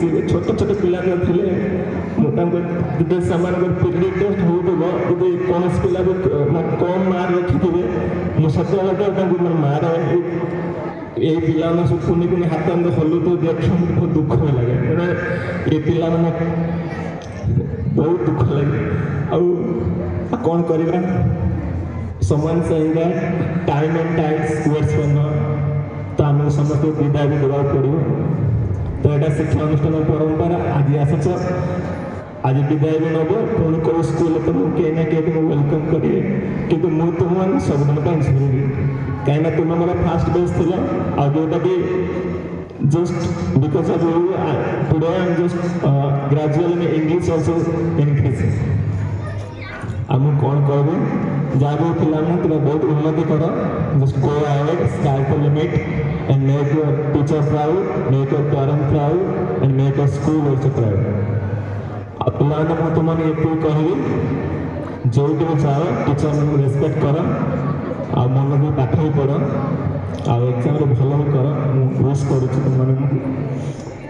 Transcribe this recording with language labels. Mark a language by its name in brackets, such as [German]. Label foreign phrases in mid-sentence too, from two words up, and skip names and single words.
[Odia] ଛୋଟ ଛୋଟ ପିଲା ଥିଲେ, ମୁଁ ତାଙ୍କୁ ଯଦି ସେମାନଙ୍କର ପିରିୟଡ଼ ଟେଷ୍ଟ ହେଉଥିବ, ଯଦି କୌଣସି ପିଲାକୁ କମ୍ ମାର୍କ ରଖିଥିବେ, ମୁଁ ସେତେବେଳେ ତାଙ୍କୁ ମାର ଏଇ ପିଲାମାନେ ସବୁ କୁନି କୁନି ହାତ ଏମିତି ହଲୁଥିବ, ଦେଖି ମୋତେ ବହୁତ ଦୁଃଖ ଲାଗେ। ଏ ପିଲାମାନେ ବହୁତ ଦୁଃଖ ଲାଗେ। ଆଉ କ'ଣ କରିବା? [English] someone saying that time and tides waits for none, [Odia] ତ ଆମକୁ ସମସ୍ତଙ୍କୁ ବିଦାୟ ବି ଦେବାକୁ ପଡ଼ିବ। ତ ଏଇଟା ଶିକ୍ଷା ଅନୁଷ୍ଠାନ ପରମ୍ପରା। ଆଜି ଆସିଛ, ଆଜି ବିଦାୟ ବି ନେବ, ପୁଣି କେଉଁ ସ୍କୁଲରେ ତୁମକୁ କେହି ନା କେହି ତୁମକୁ ୱେଲକମ୍ କରିବେ, କିନ୍ତୁ ମୁଁ ତୁମମାନଙ୍କୁ ସବୁଦିନ ପାଇଁ ଝୁରିବି, କାହିଁକିନା ତୁମେ ମୋର [English] first batch [Odia] ଥିଲ। ଆଉ ଯେଉଁଟାକି [English] just because of you, today I am just gradually English also increasing. [Odia] ଆଉ ମୁଁ କ'ଣ କହିବି? ଯାହା ବି ପିଲାମାନେ ତୁମେ ବହୁତ ଉନ୍ନତି କର, [English] just go ahead, sky the limit, and make your teacher proud, make your parent proud, and make your school also proud. [Odia] ଆଉ ପିଲାମାନେ ମୁଁ ତୁମମାନଙ୍କୁ ଏତିକି କହିବି, ଯେଉଁଠି ବି ଯାଅ ଟିଚରମାନଙ୍କୁ ରେସ୍ପେକ୍ଟ କର, ଆଉ ମନ ବି ପାଠ ବି ପଢ଼, ଆଉ ଏକ୍ଜାମ୍ରେ ଭଲ ବି କର। ମୁଁ ୱିଶ୍ କରୁଛି ତୁମମାନଙ୍କୁ।